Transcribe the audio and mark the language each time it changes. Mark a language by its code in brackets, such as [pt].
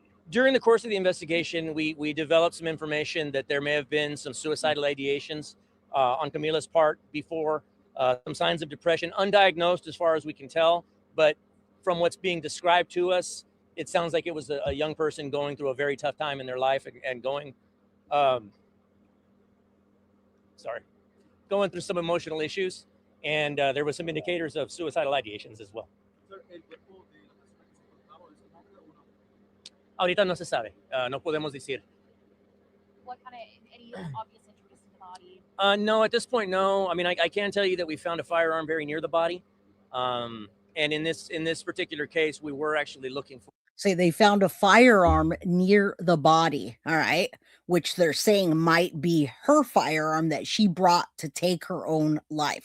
[en] During the course of the investigation, we developed some information that there may have been some suicidal ideations on Camila's part before, some signs of depression, undiagnosed as far as we can tell, but from what's being described to us, it sounds like it was a young person going through a very tough time in their life and going through some emotional issues, and there was some indicators of suicidal ideations as well. [es] Ahorita no se sabe, no podemos decir. [en] What kind of, any obvious injuries to the body? No, at this point, no. I mean, I can tell you that we found a firearm very near the body. And in this particular case, we were actually looking for. Say they found a firearm near the body, all right, which they're saying might be her firearm that she brought to take her own life.